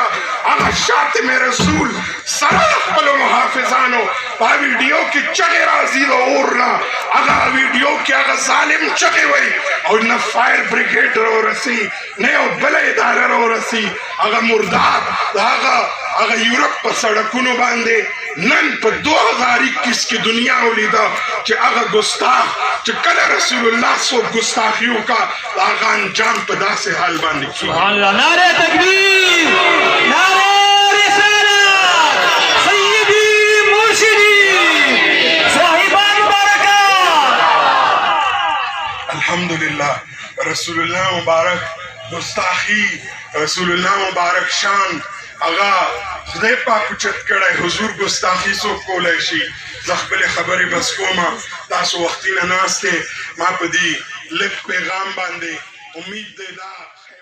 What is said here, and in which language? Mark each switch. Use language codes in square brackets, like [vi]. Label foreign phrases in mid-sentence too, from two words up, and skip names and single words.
[ps] هغه شاطم رسول سره د خپلو محافظانو په ویډیو کې چغې راځي د اور نه، هغه ویډیو کې هغه ظالم چغې وایي او نه فایر بریګیډ راورسي نه یو بله اداره راورسي. هغه مردار د هغه یورپ په سړکونو باندې نن په 2021 کې دنیا ولیده چې هغه ګستاخ چې کله رسول الله څوک ګستاخي وکړه د هغه انجام په داسې حال باندې کېږي. [ar] سبحان اللہ. [ur] نعرہ تکبیر، نعرہ رسالت، سیدی مرشدی، صاحبان برکات. [ps] الحمدللہ رسول اللہ مبارک گستاخی، رسول اللہ مبارک شان هغه خدای پاک اوچت کړی. حضور ګستاخي څوک کولی شي؟ زه خپلې خبرې بس کومه، تاسو وختي نه ناست یې، ما په دې لږ پیغام باندې امید دی دا